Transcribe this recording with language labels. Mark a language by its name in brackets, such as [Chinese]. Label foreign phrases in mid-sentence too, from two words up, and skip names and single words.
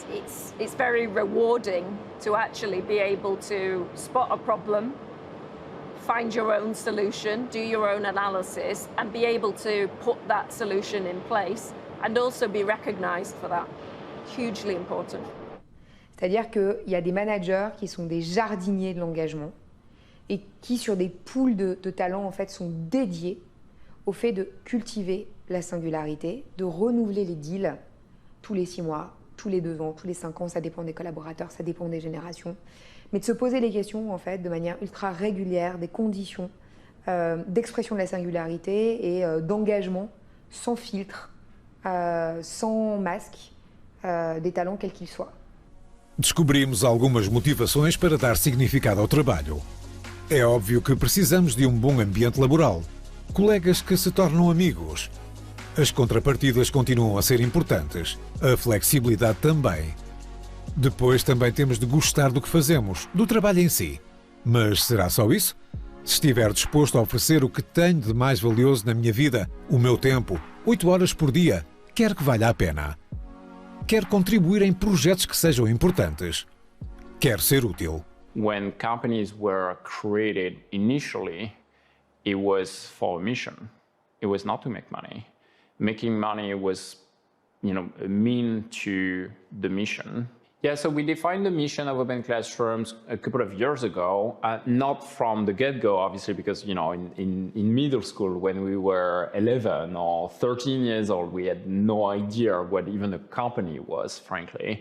[English] It's very rewarding to actually be able to spot a problem, find your own solution, do your own analysis, and be able to put that solution in place, and also be recognized for that. Hugely important. [French] C'est-à-dire qu'il y a des managers qui sont des jardiniers de l'engagement et qui, sur des pools de talents, en fait, sont dédiés au fait de cultiver la singularité, de renouveler les deals tous les 6 mois, tous les 2 ans, tous les 5 ans, ça dépend des collaborateurs, ça dépend des générations, mais de se poser les questions, en fait, de manière ultra régulière, des conditions d'expression de la singularité et d'engagement sans filtre, sans masque, des talents quels qu'ils soient. [Portuguese] Descobrimos algumas motivações para dar significado ao trabalho. É óbvio que precisamos de um bom ambiente laboral, colegas que se tornam amigos. As contrapartidas continuam a ser importantes, a flexibilidade também. Depois também temos de gostar do que fazemos, do trabalho em si. Mas será só isso? Se estiver disposto a oferecer o que tenho de mais valioso na minha vida, o meu tempo, 8 horas por dia, quero que valha a pena. Quer contribuir em projetos que sejam importantes. Quer ser útil. [English] When companies were created initially, it was for a mission. It was not to make money. Making money was, a mean to the mission. Yeah, so we defined the mission of Open Classrooms a couple of years ago, not from the get-go, obviously, because, you know, in middle school, when we were 11 or 13 years old, we had no idea what even a company was, frankly.